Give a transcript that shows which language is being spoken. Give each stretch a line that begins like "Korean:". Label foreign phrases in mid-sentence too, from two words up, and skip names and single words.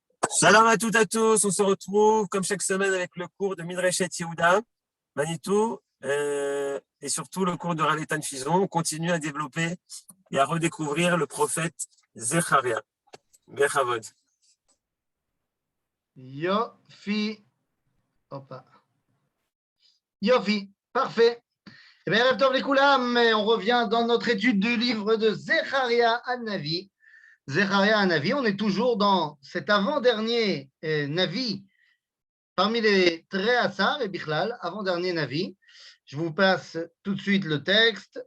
French: Salam à toutes et à tous, on se retrouve comme chaque semaine avec le cours de Midreshet Yehuda, Manitou, et surtout le cours de Raletan Fison. On continue à développer et à redécouvrir le prophète Zecharia. Bechavod. Yofi. Opa. Yofi. Parfait. Eh bien,
Hebrew: ערב טוב לכולם,
French: on revient dans notre étude du livre de Zecharia Hanavi. Zecharia Hanavi, on est toujours dans cet avant-dernier Navi parmi les Tréhassar et Bichlal, avant-dernier Navi. Je vous passe tout de suite le texte.